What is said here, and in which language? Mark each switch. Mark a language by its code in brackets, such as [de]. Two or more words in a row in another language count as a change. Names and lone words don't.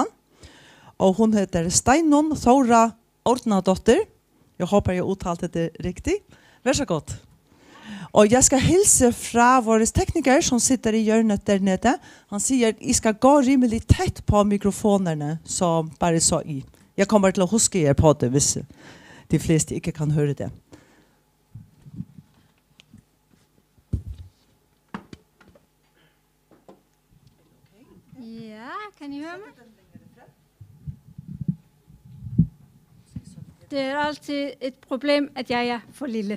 [no] Og hun heter Steinun Thora Ordnadottir. Jeg håper jeg uttalte det riktig. Vær så god. Og jeg skal hilse fra våre teknikere som sitter I hjørnet der nede. Han sier at I skal gå rimelig tett på mikrofonerne, så bare så I. Jeg kommer til å huske jer på det hvis de fleste ikke kan høre det. [da] Ja, kan I høre mig? Det altid et problem, at jeg for lille.